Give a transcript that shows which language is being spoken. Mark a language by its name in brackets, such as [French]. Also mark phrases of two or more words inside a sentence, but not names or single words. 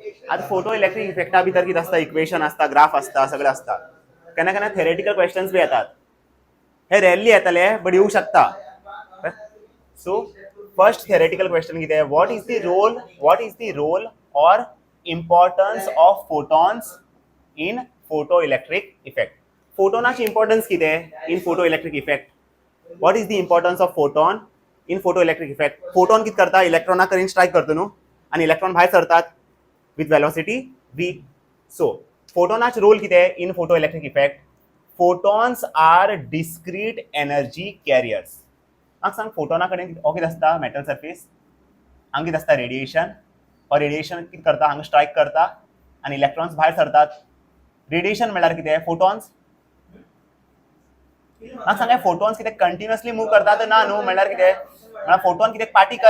[Konkani] आता [English] photo electric [Konkani] इफेक्टा भितर कितें आसता, इक्वेशन आसता, ग्राफ आसता, सगळें आसता. केन्ना केन्ना [English] theoretical questions [Konkani] बी येतात. हे रेरली येतले बट येऊ शकता. [English] So first theoretical question कितें, What is the role or importance of photons in photo electric effect. [Konkani] फोटोनाची इम्पॉर्टन्स कितें [English] in photo electric effect. What is the importance of photon in photo electric effect. [Konkani] फोटॉन कितें करता, इलेक्ट्रॉना कडेन स्ट्रायक करता न्हू, आनी इलेक्ट्रॉन भायर सरतात [English] with velocity v. [Konkani] सो फोटोनाच रोल कितें [English] in photo electric effect. Photons are discrete energy carriers. [Konkani] म्हाका सांग, फोटोना कडेन हो कितें आसता, [English] metal surface, [Konkani] हांगा कितें आसता, रेडिएशन. और रेडिएशन कितें करता, हांगा स्ट्रायक करता आनी इलेक्ट्रॉन्स भायर सरतात. रेडिएशन म्हळ्यार कितें, फोटॉन्स. म्हाका सांग, फोटॉन्स कितें [English] continuously move [Konkani] करतात ना न्हू, म्हळ्यार कितें, म्हळ्यार फोटॉन कितें पार्टिकल.